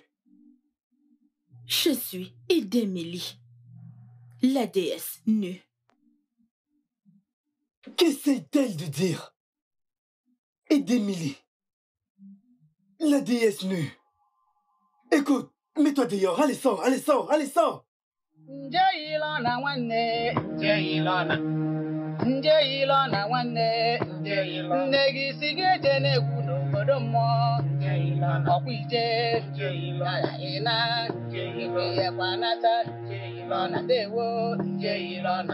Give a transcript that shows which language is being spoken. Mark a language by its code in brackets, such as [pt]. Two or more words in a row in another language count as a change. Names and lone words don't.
[fr] Je suis Edemili, la déesse nue. Qu'essaie-t-elle de dire? Edemili, la déesse nue. Écoute, mets-toi dehors, allez sors, allez sors, allez sors. [ig] Njeilona nwanne, njeilona. Njeilona nwanne, njeilona. Nne gị si gị eje n'egwu n'obodo mmụọ, njeilona. Ọkwa ije, njeilona. Ịna, njeilona. Ihekwa nata, njeilona. Ndewo, njeilona.